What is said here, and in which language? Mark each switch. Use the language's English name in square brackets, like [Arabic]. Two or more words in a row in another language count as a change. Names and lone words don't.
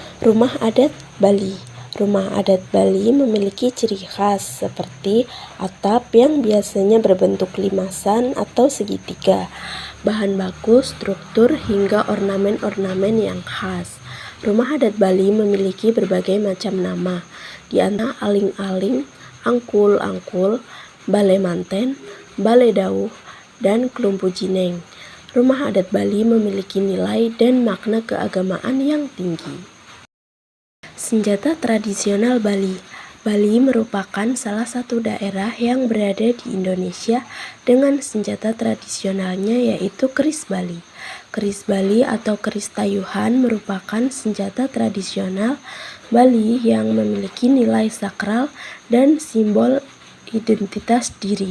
[Indonesian] Rumah adat Bali. Rumah adat Bali memiliki ciri khas seperti atap yang biasanya berbentuk limasan atau segitiga, bahan baku, struktur, hingga ornamen-ornamen yang khas. Rumah adat Bali memiliki berbagai macam nama, di antara aling-aling, angkul-angkul, bale manten, bale dauh, dan kelumpu jineng. Rumah adat Bali memiliki nilai dan makna keagamaan yang tinggi. Senjata tradisional Bali. Bali merupakan salah satu daerah yang berada di Indonesia dengan senjata tradisionalnya yaitu keris Bali. Keris Bali atau keris tayuhan merupakan senjata tradisional Bali yang memiliki nilai sakral dan simbol identitas diri.